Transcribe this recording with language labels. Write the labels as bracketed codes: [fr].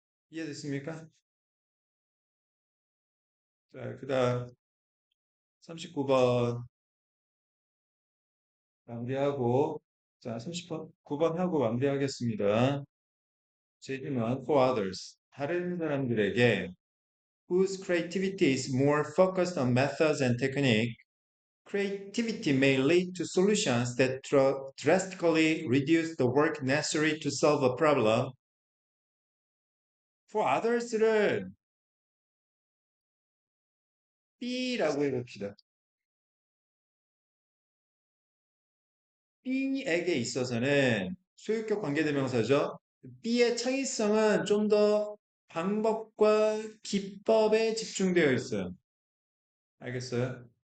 [ko] 이해됐습니까? 자, 그 다음 39번 마무리하고, 자, 39번 하고 마무리하겠습니다. 제 질문, [en] for others. [ko] 다른 사람들에게 [en] whose creativity is more focused on methods and technique, creativity may lead to solutions that drastically reduce the work necessary to solve a problem. [ko] For others를 B라고 해봅시다. B에게 있어서는 소유격 관계대명사죠. B의 창의성은 좀 더 방법과 기법에 집중되어 있어요. 알겠어요?